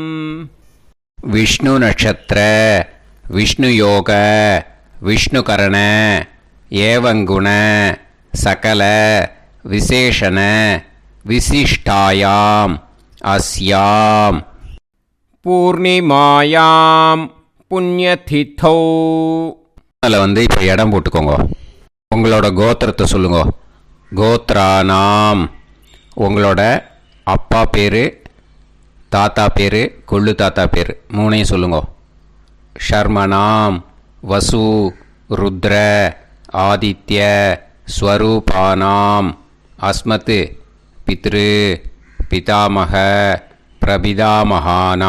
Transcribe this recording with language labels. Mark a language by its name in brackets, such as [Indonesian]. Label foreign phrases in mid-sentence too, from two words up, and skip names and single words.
[Sanskrit] विष्णु नक्षत्र विष्णुयोग विष्णुकरण एवंगुण सकल विशेषण विशिष्टायाम् अस्याम् पूर्णिमायाम् पुण्यतिथौ. [Tamil] அதில் வந்து இப்போ இடம் போட்டுக்கோங்க. உங்களோட கோத்திரத்தை சொல்லுங்க. [Sanskrit] கோத்ரானாம். [Tamil] உங்களோட அப்பா பேர், தாத்தா பேர், கொள்ளு தாத்தா பேர் 3ஐயும் சொல்லுங்க. [Sanskrit] शर्मणां वसु रुद्र आदित्य स्वरूपाणाम् अस्मत् पितृ पितामह प्रपितामहानां.